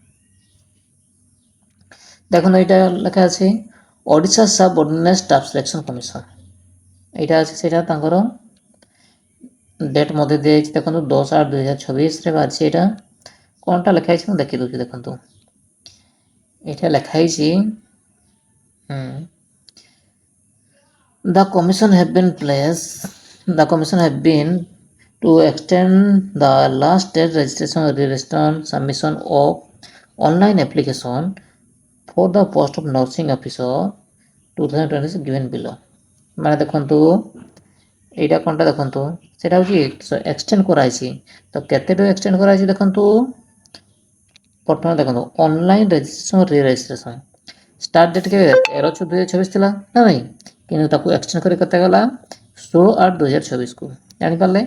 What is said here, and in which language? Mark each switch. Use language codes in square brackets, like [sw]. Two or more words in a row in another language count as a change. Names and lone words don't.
[or] ଦେଖନ୍ତୁ ଏଇଟା ଲେଖା ଅଛି ଓଡ଼ିଶା ସବ୍ ଅର୍ଡ଼ିନାନ୍ସ ଷ୍ଟାଫ୍ ସିଲେକ୍ସନ୍ କମିଶନ୍, ଏଇଟା ଅଛି। ସେଇଟା ତାଙ୍କର ଡେଟ୍ ମଧ୍ୟ ଦିଆଯାଇଛି। ଦେଖନ୍ତୁ 10/8/2026ରେ ବାହାରିଛି। ଏଇଟା କ'ଣଟା ଲେଖା ହେଇଛି ମୁଁ ଦେଖି ଦେଉଛି। ଦେଖନ୍ତୁ ଏଇଟା ଲେଖା ହେଇଛି [en] The commission have been to extend the last date registration submission of online application for the post of nursing officer 2026 given below। [or] ମାନେ ଦେଖନ୍ତୁ ଏଇଟା କ'ଣଟା ଦେଖନ୍ତୁ, ସେଇଟା ହେଉଛି ଏକ୍ସଟେଣ୍ଡ କରାଯାଇଛି। ତ କେତେଟା ଏକ୍ସଟେଣ୍ଡ କରାଯାଇଛି ଦେଖନ୍ତୁ। ପ୍ରଥମେ ଦେଖନ୍ତୁ [en] online registration registration start date [or] କେବେ 13/6/2026 ଥିଲା ନା ନାହିଁ, କିନ୍ତୁ ତାକୁ ଏକ୍ସଟେଣ୍ଡ କରି କେତେ ଗଲା 16/8/2026କୁ, ଜାଣିପାରିଲେ।